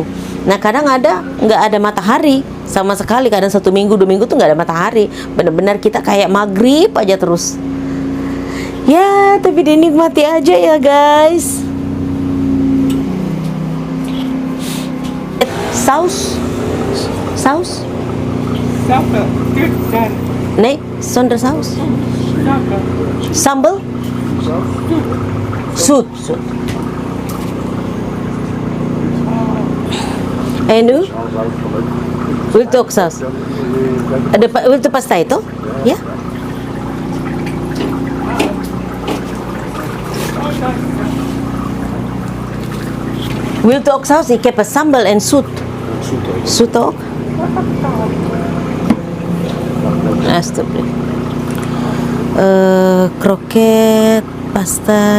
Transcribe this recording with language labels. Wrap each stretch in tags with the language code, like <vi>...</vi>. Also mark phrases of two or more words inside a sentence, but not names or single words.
<id>Nah kadang nggak ada matahari sama sekali, kadang 1 minggu 2 minggu tuh nggak ada matahari, bener-bener kita kayak maghrib aja terus. Ya, tapi dinikmati aja ya guys. Saus? Sambal.</id> <en>Good, done.</en> <nl>Nee, zonder saus. Sambal? Zoet. En u? Wilt u ook saus? Wilt u pasta itu? Ya? Wilt u ook saus? Ik heb een sambal en zoet. Zoet ook? Alsjeblieft. Kroket, pasta.</nl>